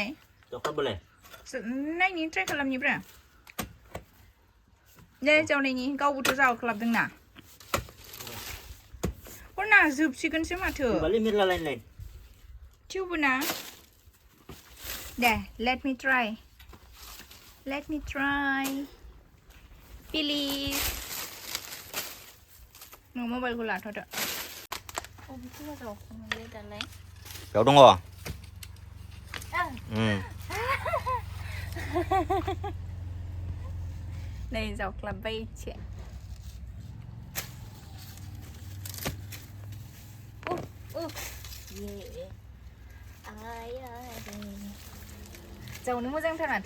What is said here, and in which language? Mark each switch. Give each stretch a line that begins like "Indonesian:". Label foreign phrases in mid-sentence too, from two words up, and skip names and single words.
Bodo: जख्लाबलाय नायनि ट्राइ खालामनिब्रा दे जावनायनि गावबोथ' जावख्लाबदोंना हरना जोबसिगोनसो माथो बालि मेरला लाइन थेवबो ना दे
English: let me try please
Bodo: नों मबाइलखौ लाथ'दो अबेखौ जावखांबाय दालाय बेयाव दङ नै जावख्लाबबाय एसे जावनो मोजांथार माथो